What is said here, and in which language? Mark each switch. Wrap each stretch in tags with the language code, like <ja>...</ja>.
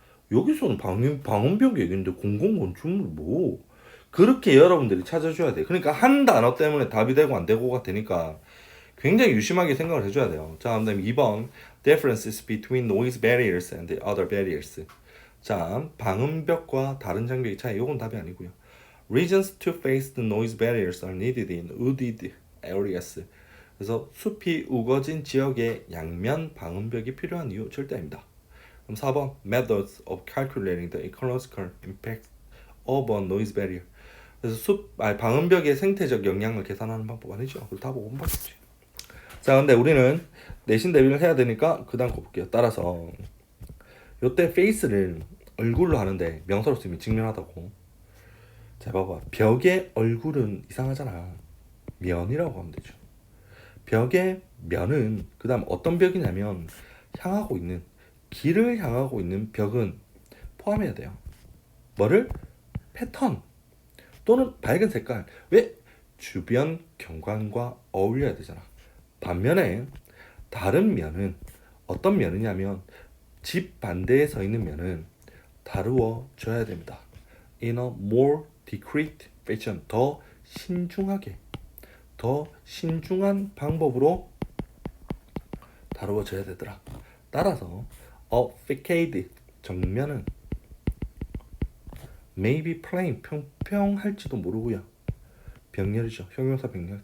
<ko>여기서는 방음벽 얘기인데 공공 건축물 뭐? 그렇게 여러분들이 찾아줘야 돼. 그러니까 한 단어 때문에 답이 되고 안 되고가 되니까 굉장히 유심하게 생각을 해줘야 돼요. 자, 그다음 2번</ko> <en>differences between noise barriers and other barriers.</en> <ko>자, 방음벽과 다른 장벽의 차이. 이건 답이 아니고요.</ko> <en>Reasons to face the noise barriers are needed in wooded areas.</en> <ko>그래서 숲이 우거진 지역에 양면 방음벽이 필요한 이유 절대 아닙니다. 그럼 4번</ko> <en>methods of calculating the ecological impact of a noise barrier.</en> <ko>그래서 방음벽의 생태적 영향을 계산하는 방법 아니죠. 그걸 다 보고 본방법이지. 자, 근데 우리는 내신 대비를 해야 되니까 그 다음 거 볼게요. 따라서 요때 face를 얼굴로 하는데 명사로 쓰면 직면하다고. 자, 봐봐. 벽의 얼굴은 이상하잖아. 면이라고 하면 되죠. 벽의 면은 그 다음 어떤 벽이냐면 향하고 있는, 길을 향하고 있는 벽은 포함해야 돼요. 뭐를? 패턴 또는 밝은 색깔. 왜? 주변 경관과 어울려야 되잖아. 반면에 다른 면은 어떤 면이냐면 집 반대에 서 있는 면은 다루어져야 됩니다.</ko> <en>In a more discreet fashion.</en> <ko>더 신중하게, 더 신중한 방법으로 다루어져야 되더라. 따라서 a facade 정면은</ko> <en>maybe plain</en> <ko>평평할지도 모르고요. 병렬이죠. 형용사 병렬.</ko>